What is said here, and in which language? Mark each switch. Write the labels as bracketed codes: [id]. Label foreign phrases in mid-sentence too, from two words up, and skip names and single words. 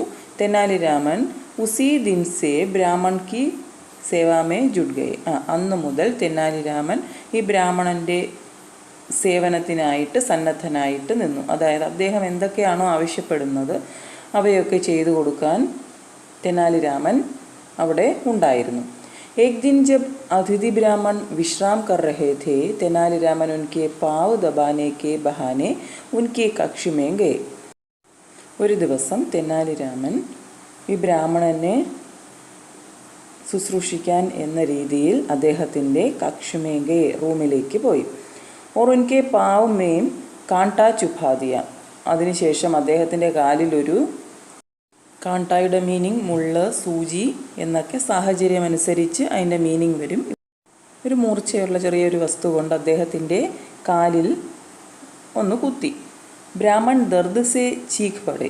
[hi] तेनालीरामन उसी दिन से ब्राह्मण की सेवा में जुड़ गए. [ml] അന്നു മുതൽ തെനാലിരാമൻ ഈ ബ്രാഹ്മണൻ്റെ സേവനത്തിനായിട്ട് സന്നദ്ധനായിട്ട് നിന്നു. അതായത് അദ്ദേഹം എന്തൊക്കെയാണോ ആവശ്യപ്പെടുന്നത് അവയൊക്കെ ചെയ്തു കൊടുക്കാൻ തെനാലിരാമൻ അവിടെ ഉണ്ടായിരുന്നു. [hi] एक दिन जब अतिथि ब्राह्मण विश्राम कर रहे थे, तेनालीरामन उनके पाँव दबाने के बहाने उनके कक्ष में गए. [ml] ഒരു ദിവസം തെനാലിരാമൻ ഈ ബ്രാഹ്മണനെ ശുശ്രൂഷിക്കാൻ എന്ന രീതിയിൽ അദ്ദേഹത്തിൻ്റെ കക്ഷമേങ്കെ റൂമിലേക്ക് പോയി. [hi] और उनके पाँव में कांटा चुभा दिया. [ml] അതിനുശേഷം അദ്ദേഹത്തിൻ്റെ കാലിലൊരു, കാണ്ടായുടെ മീനിങ് മുള്ള്, സൂചി എന്നൊക്കെ സാഹചര്യമനുസരിച്ച് അതിൻ്റെ മീനിങ് വരും. ഒരു മൂർച്ചയുള്ള ചെറിയൊരു വസ്തു കൊണ്ട് അദ്ദേഹത്തിൻ്റെ കാലിൽ ഒന്ന് കുത്തി. [hi] ब्राह्मण दर्द से चीख पड़े.